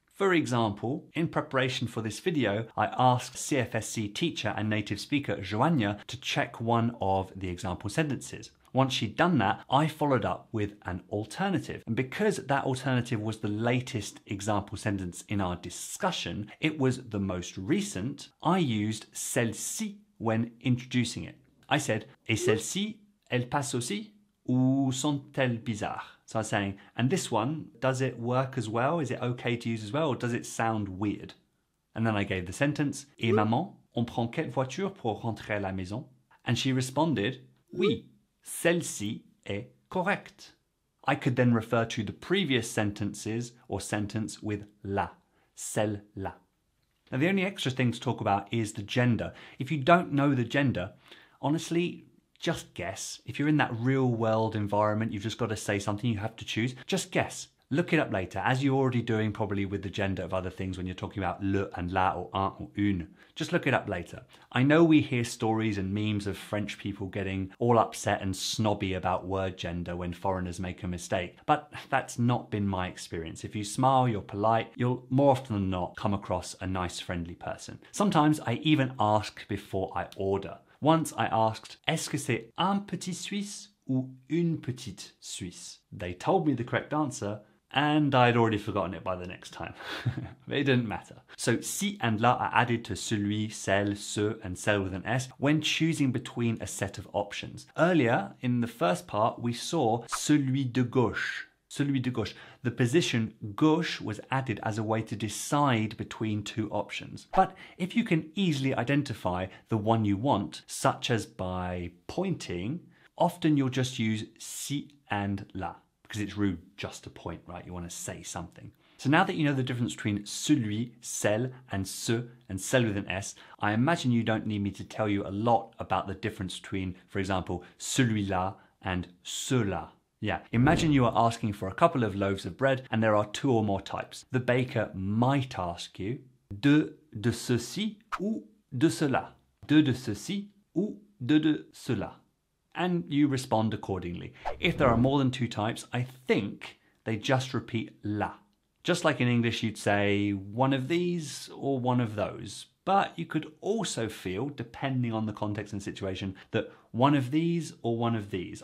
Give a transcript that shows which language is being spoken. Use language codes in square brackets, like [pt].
[en] For example, in preparation for this video, I asked CFSC teacher and native speaker Joania to check one of the example sentences. Once she'd done that, I followed up with an alternative. And because that alternative was the latest example sentence in our discussion, it was the most recent, I used celle-ci when introducing it. [fr] I said, et celle-ci, elle passe aussi? Ou sont-elles bizarres? [en] So I was saying, and this one, does it work as well? Is it okay to use as well? Or does it sound weird? And then I gave the sentence, [fr] et maman, on prend quelle voiture pour rentrer à la maison? [en] And she responded, [fr] oui. Celle-ci est correcte. [en] I could then refer to the previous sentences or sentence with la, celle-là. Now the only extra thing to talk about is the gender. If you don't know the gender, honestly, just guess. If you're in that real world environment, you've just got to say something, you have to choose, just guess. Look it up later, as you're already doing probably with the gender of other things when you're talking about le and la or un or une. Just look it up later. I know we hear stories and memes of French people getting all upset and snobby about word gender when foreigners make a mistake, but that's not been my experience. If you smile, you're polite, you'll more often than not come across a nice, friendly person. Sometimes I even ask before I order. Once I asked, [fr] est-ce que c'est un petit Suisse ou une petite Suisse? [en] They told me the correct answer, and I'd already forgotten it by the next time. But it didn't matter. So ci and la are added to celui, celle, ce, and celle with an S when choosing between a set of options. Earlier, in the first part, we saw celui de gauche, celui de gauche. The position gauche was added as a way to decide between two options. But if you can easily identify the one you want, such as by pointing, often you'll just use ci and là, because it's rude just to point, right? You want to say something. So now that you know the difference between celui, celle, and CEUX, and celle with an S, I imagine you don't need me to tell you a lot about the difference between, for example, celui-là and ceux-là. Yeah, imagine you are asking for a couple of loaves of bread and there are two or more types. The baker might ask you, [fr] deux de ceci ou de cela. Deux de ceci ou deux de cela. [en] And you respond accordingly. If there are more than two types, I think they just repeat la. Just like in English, you'd say one of these or one of those. But you could also feel, depending on the context and situation, that one of these or one of these.